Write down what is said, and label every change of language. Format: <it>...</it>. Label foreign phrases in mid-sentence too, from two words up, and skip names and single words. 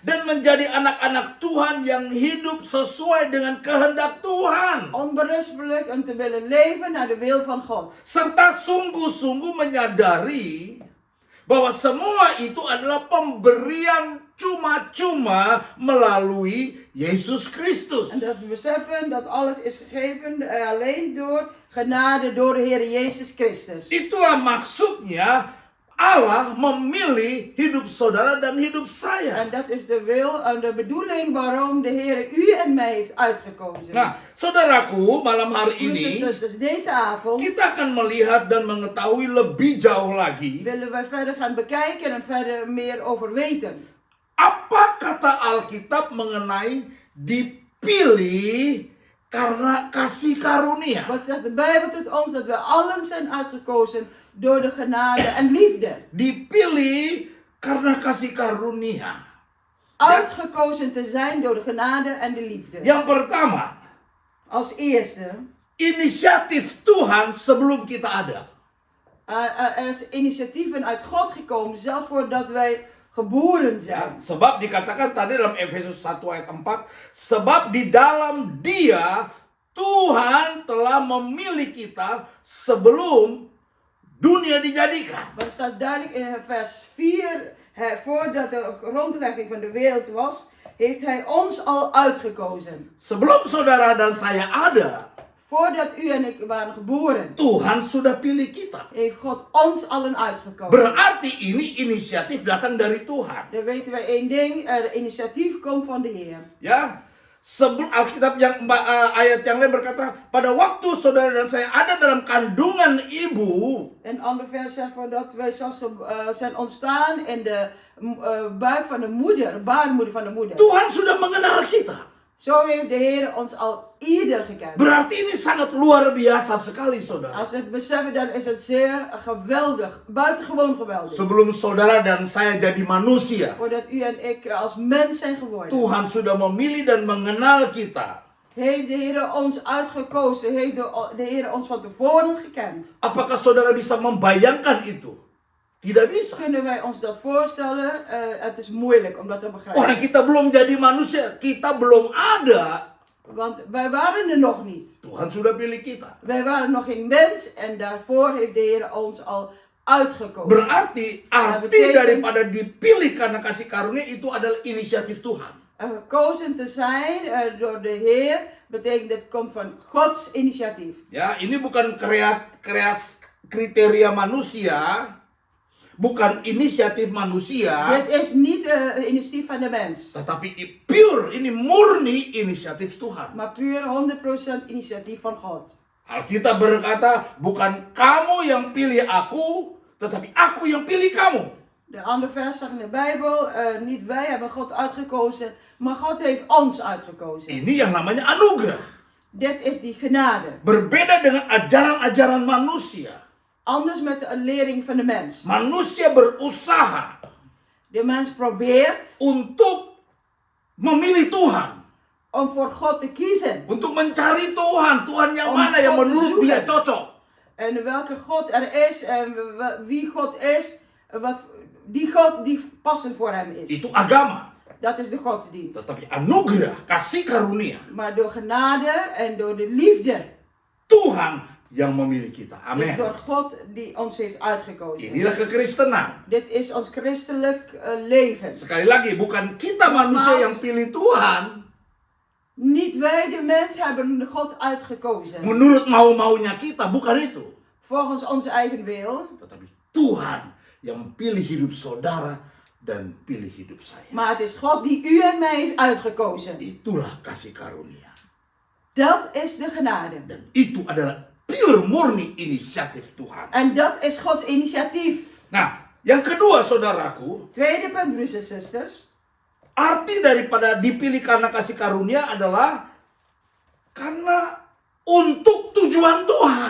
<id>dan menjadi anak-anak Tuhan yang hidup sesuai dengan kehendak Tuhan.</id> <nl>Onberispelijk en te willen leven naar de wil van God.</nl> <id>Serta sungguh-sungguh menyadari bahwa semua itu adalah pemberian cuma-cuma melalui Yesus Kristus.</id> <nl>En dat we beseffen dat alles is gegeven alleen door genade door de Heer Jezus Christus.</nl> <id>Itulah maksudnya Allah memilih hidup saudara dan hidup saya.</id> <nl>En dat is de wil en de bedoeling waarom de Heer u en mij heeft uitgekozen.</nl> <id>Nah, saudaraku, malam hari</id> <nl>Broers en</nl> <id>ini</id> <nl>zusters, deze avond</nl> <id>kita akan melihat dan mengetahui lebih jauh lagi</id> <nl>willen wij verder gaan bekijken en verder meer over weten.</nl> <id>apa kata Alkitab mengenai dipilih karena kasih karunia.</id> <nl>Wat zegt de Bijbel tot ons? Dat we allen zijn uitgekozen door de genade en liefde.</nl> <id>Dipilih karena kasih karunia.</id> <nl>Uitgekozen te zijn door de genade en de liefde.</nl> <id>Yang pertama,</id> <nl>Als eerste,</nl> <id>inisiatif Tuhan sebelum kita ada.</id> <nl>er is initiatieven uit God gekomen, zelfs voordat wij geboren</nl> <id>Ya,</id> <nl>zijn.</nl> <id>sebab dikatakan tadi dalam Efesus 1 ayat 4, sebab di dalam Dia Tuhan telah memilih kita sebelum dunia dijadikan.</id> <nl>Maar er staat duidelijk in vers 4, voordat de grondlegging van de wereld was, heeft hij ons al uitgekozen.</nl> <id>Sebelum saudara dan saya ada,</id> <nl>Voordat u en ik waren geboren,</nl> <id>Tuhan sudah pilih kita.</id> <nl>heeft God ons allen uitgekozen.</nl> <id>Berarti ini inisiatif datang dari Tuhan.</id> <nl>Dan weten wij één ding, de initiatief komt van de Heer.</nl> <id>Ya, sebelum Alkitab yang ayat yang lain berkata, pada waktu saudara dan saya ada dalam kandungan ibu,</id> <nl>Een ander vers zegt dat wij zelfs zijn ontstaan in de buik van de moeder, de baarmoeder van de moeder.</nl> <id>Tuhan sudah mengenal kita.</id> <nl>Zo heeft de Heer ons al ieder gekend.</nl> <id>Berarti ini sangat luar biasa sekali, saudara.</id> <nl>Als we het beseffen, dan is het zeer geweldig, buitengewoon geweldig.</nl> <id>Sebelum saudara dan saya jadi manusia,</id> <nl>Voordat u en ik als mens zijn geworden,</nl> <id>Tuhan sudah memilih dan mengenal kita.</id> <nl>heeft de Heer ons uitgekozen, heeft de Heer ons van tevoren gekend.</nl> <id>Apakah saudara bisa membayangkan itu? Tidak bisa.</id> <nl>Kunnen wij ons dat voorstellen? Het is moeilijk om dat te</nl> <id>Orang</id> <nl>begrijpen.</nl> <id>kita belum jadi manusia, kita belum ada.</id> <nl>Want wij waren er nog niet.</nl> <id>Tuhan sudah pilih kita.</id> <nl>Wij waren nog geen mens en daarvoor heeft de Heer ons al uitgekozen.</nl> <id>Berarti arti daripada dipilih karena kasih karunia itu adalah inisiatif Tuhan.</id> <nl>Gekozen te zijn door de Heer betekent het komt van Gods initiatief.</nl> <id>Ya, ini bukan kriteria manusia, bukan inisiatif manusia,</id> <nl>Dit is niet het initiatief van de mens,</nl> <id>tetapi pure, ini murni inisiatif Tuhan.</id> <nl>maar puur 100% initiatief van God.</nl> <id>Alkitab berkata, bukan kamu yang pilih aku, tetapi aku yang pilih kamu.</id> <nl>De andere vers zegt in de Bijbel, niet wij hebben God uitgekozen, maar God heeft ons uitgekozen.</nl> <id>Ini yang namanya anugerah.</id> <nl>Dit is die genade.</nl> <id>Berbeda dengan ajaran-ajaran manusia.</id> <nl>Anders met de lering van de mens.</nl> <id>Manusia berusaha</id> <nl>De mens probeert</nl> <id>untuk memilih Tuhan.</id> <nl>om voor God te kiezen.</nl> <id>Untuk mencari Tuhan. Tuhan yang</id> <nl>Om</nl> <id>mana yang</id> <nl>God te</nl> <id>menurut dia</id> <nl>zoeken.</nl> <id>cocok.</id> <nl>En welke God er is en wie God is, die God die passend voor hem is.</nl> <id>Itu agama.</id> <nl>Dat is de godsdienst.</nl> <id>Tetapi anugerah, kasih karunia.</id> <nl>Maar door genade en door de liefde.</nl> <id>Tuhan yang memilih kita.</id> <nl>Is</nl> <id>Amin.</id> <nl>door God die ons heeft uitgekozen.</nl> <id>Inilah kekristenan.</id> <nl>Dit is ons christelijk leven.</nl> <id>Sekali lagi, bukan kita manusia yang pilih Tuhan</id> <nl>Niet wij de mens hebben God uitgekozen.</nl> <id>menurut mau-maunya kita, bukan itu.</id> <nl>Volgens onze eigen wil.</nl> <id>Tetapi Tuhan yang pilih hidup saudara dan pilih hidup saya.</id> <nl>Maar het is God die u en mij heeft uitgekozen.</nl> <id>Itulah kasih karunia.</id> <nl>Dat is de genade.</nl> <id>Dan itu adalah pure murni inisiatif Tuhan.</id> <nl>En dat is Gods initiatief.</nl> <id>Nah, yang kedua saudaraku,</id> <nl>Tweede punt, broers en zusters.</nl> <id>arti daripada dipilih karena kasih karunia adalah karena untuk tujuan Tuhan.</id>